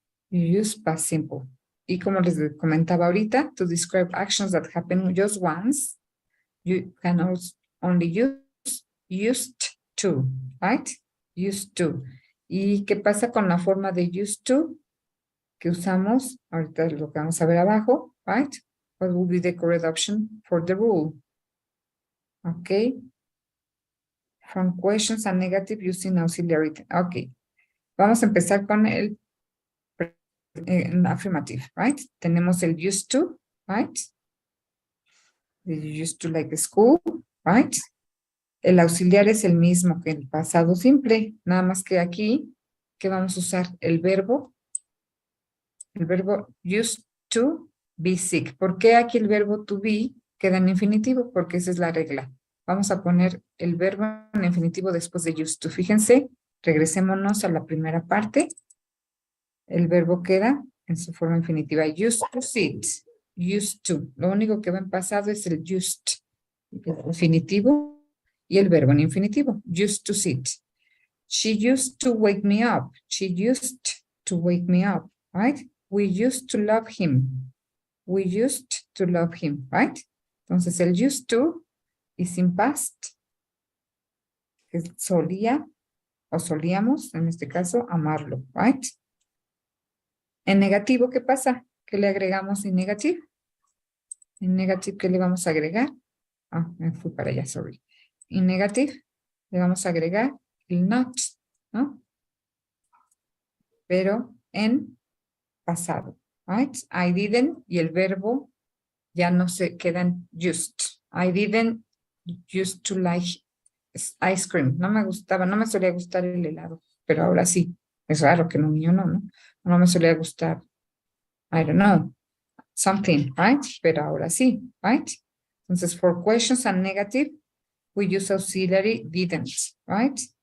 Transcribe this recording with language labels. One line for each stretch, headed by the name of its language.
English: You use past simple.
Spanish: Y como les comentaba ahorita,
English: to describe actions that happen just once, you can also only use used to, right? Used to.
Spanish: ¿Y qué pasa con la forma de used to que usamos? Ahorita lo que vamos a ver abajo, right?
English: What will be the correct option for the rule? Okay. From questions and negative using auxiliary. Okay.
Spanish: Vamos a empezar con el
English: affirmative, right?
Spanish: Tenemos el
English: used to, right? You used to like the school, right?
Spanish: El auxiliar es el mismo que el pasado simple, nada más que aquí, que vamos a usar el verbo used to be sick. ¿Por qué aquí el verbo to be queda en infinitivo? Porque esa es la regla. Vamos a poner el verbo en infinitivo después de used to. Fíjense, regresémonos a la primera parte. El verbo queda en su forma infinitiva. Used to sit. Used to. Lo único que va en pasado es el used. El infinitivo y el verbo en infinitivo.
English: Used to sit. She used to wake me up. She used to wake me up, right? We used to love him. We used to love him, right?
Spanish: Entonces el
English: used to is in past.
Spanish: Que solía o solíamos, en este caso, amarlo, right? En negativo, ¿qué pasa? ¿Qué le agregamos en negativo? En negativo, ¿qué le vamos a agregar? Ah, me fui para allá, sorry. En negative, le vamos a agregar el not, ¿no? Pero en pasado, right? I didn't y el verbo ya no se quedan used.
English: I didn't used to like ice cream.
Spanish: No me gustaba, no me solía gustar el helado, pero ahora sí. Es raro que no mío no. No me solía gustar,
English: I don't know, something, right?
Spanish: Pero ahora sí,
English: right? Entonces, for questions and negative, we use auxiliary didn't, right?